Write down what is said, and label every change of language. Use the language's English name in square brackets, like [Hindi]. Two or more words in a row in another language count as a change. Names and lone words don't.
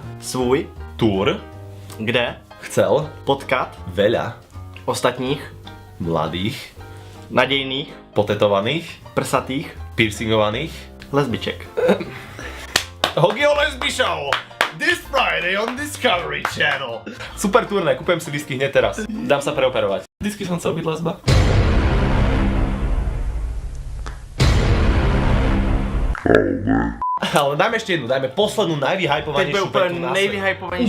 [Czech] svůj, túr kde [Slovak] chcel [Czech] potkat [Slovak] veľa [Czech] ostatních mladých, nadějných, potetovaných, prsatých piercingovaných lesbiček. Hogio Lesby Show! [English] This Friday on Discovery Channel. [Slovak] Super turné, kúpem si disky hneď teraz. Dám sa preoperovať. Disky som chcel byť lesba. Ale dajme ešte jednu, dajme poslednú [Czech] Teď byl [Slovak] najvyhypovanejšiu [Czech] úplně [Slovak] vetu na svete. [Czech] nejvyhypovanější.